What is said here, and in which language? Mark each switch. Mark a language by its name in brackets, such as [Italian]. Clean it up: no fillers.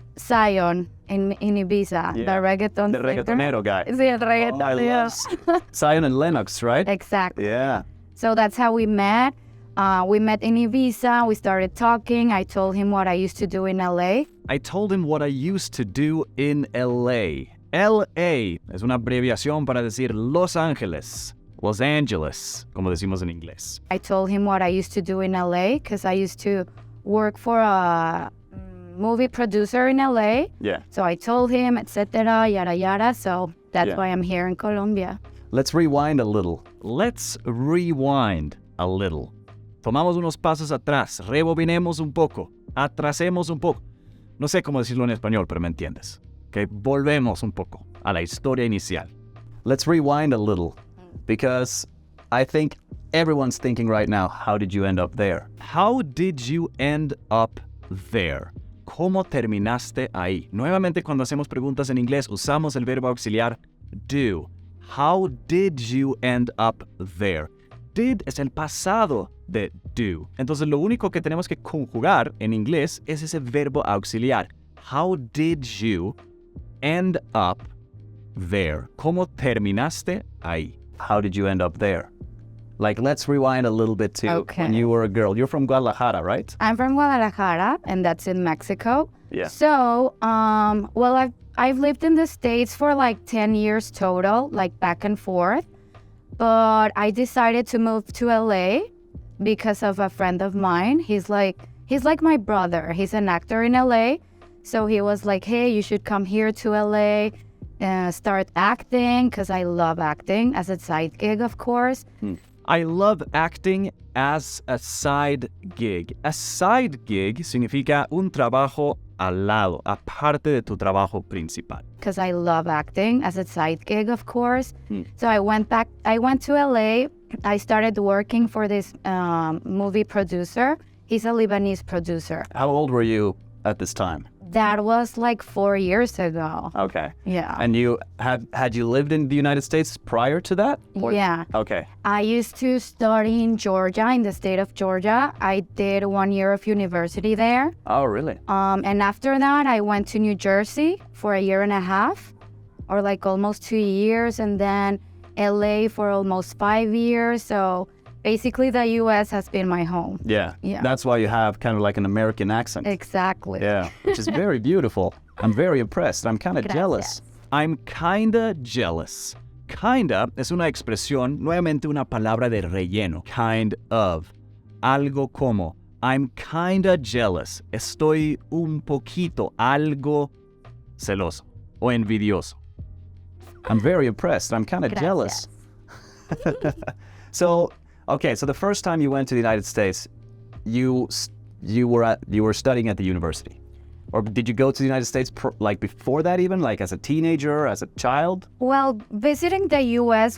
[English] Zion in Ibiza, the reggaeton. The reggaetonero guy. [Spanish] Sí, el reggaetonero. [English] Zion and Lennox, right? Exactly. Yeah. So that's how we met. We met in Ibiza. We started talking. I told him what I used to do in LA. I told him what I used to do in LA. [Spanish] LA es una abreviación para decir Los Ángeles, Los Angeles, como decimos en inglés. [English] I told him what I used to do in LA because I used to work for a movie producer in LA. Yeah. So I told him, etc., yada yada. So that's why I'm here in Colombia. Let's rewind a little. Let's rewind a little. [Spanish] Tomamos unos pasos atrás, rebobinemos un poco, atrasemos un poco. No sé cómo decirlo en español, pero me entiendes. [English] Okay, [Spanish] volvemos un poco a la historia inicial. [English] Let's rewind a little, because I think everyone's thinking right now, how did you end up there? How did you end up there? [Spanish] ¿Cómo terminaste ahí? Nuevamente, cuando hacemos preguntas en inglés, usamos el verbo auxiliar do. [English] How did you end up there? Did [Spanish] es el pasado de [English] do. [Spanish] Entonces, lo único que tenemos que conjugar en inglés es ese verbo auxiliar. [English] How did you end up there? [Spanish] ¿Cómo terminaste ahí? [English] How did you end up there? Like, let's rewind a little bit to when you were a girl. You're from Guadalajara, right? I'm from Guadalajara, and that's in Mexico. Yeah. So, well, I've lived in the States for like 10 years total, like back and forth. But I decided to move to LA because of a friend of mine. He's like my brother. He's an actor in LA. So he was like, hey, you should come here to LA, start acting, because I love acting as a side gig, of course. I love acting as a side gig. [Spanish] A side gig significa un trabajo al lado, aparte de tu trabajo principal. [English] Because I love acting as a side gig, of course. So I went to LA. I started working for this movie producer. He's a Lebanese producer. How old were you at this time? That was like 4 years ago. Okay. Yeah. And you had you lived in the United States prior to that? Or- Yeah. Okay. I used to study in Georgia, in the state of Georgia. I did 1 year of university there. Oh, really? And after that, I went to New Jersey for 1.5 years, or like almost 2 years, and then LA for almost 5 years. So basically, the U.S. has been my home. Yeah. Yeah. That's why you have kind of like an American accent. Exactly. Yeah, which is very beautiful. I'm very impressed. I'm kind of jealous. I'm kinda jealous. [Spanish] Kinda es una expresión, nuevamente una palabra de relleno. [English] Kind of. [Spanish] Algo como. [English] I'm kinda jealous. [Spanish] Estoy un poquito, algo celoso o envidioso. [English] I'm very impressed. I'm kind of jealous. So, okay, so the first time you went to the United States, you were studying at the university. Or did you go to the United States like before that even, like as a teenager, as a child? Well, visiting the U.S.